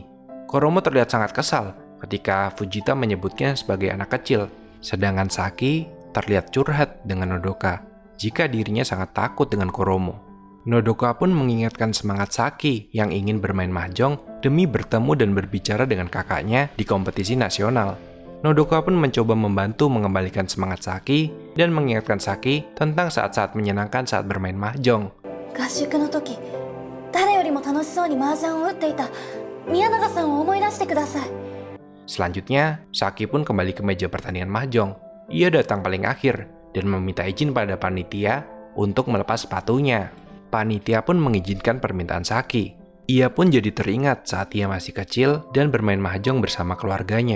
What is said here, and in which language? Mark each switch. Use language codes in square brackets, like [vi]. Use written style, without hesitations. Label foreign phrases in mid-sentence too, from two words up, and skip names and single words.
[id] Koromo terlihat sangat kesal ketika Fujita menyebutnya sebagai anak kecil, sedangkan Saki terlihat curhat dengan Nodoka jika dirinya sangat takut dengan Koromo. Nodoka pun mengingatkan semangat Saki yang ingin bermain mahjong demi bertemu dan berbicara dengan kakaknya di kompetisi nasional. Nodoka pun mencoba membantu mengembalikan semangat Saki dan mengingatkan Saki tentang saat-saat menyenangkan saat bermain mahjong. [ja] 合宿の時誰よりも楽しそうに麻雀を打っていた宮永さんを思い出してください。 [id] Selanjutnya, Saki pun kembali ke meja pertandingan mahjong. Ia datang paling akhir dan meminta izin pada panitia untuk melepas sepatunya. Panitia pun mengizinkan permintaan Saki. Ia pun jadi teringat saat ia masih kecil dan bermain mahjong bersama keluarganya.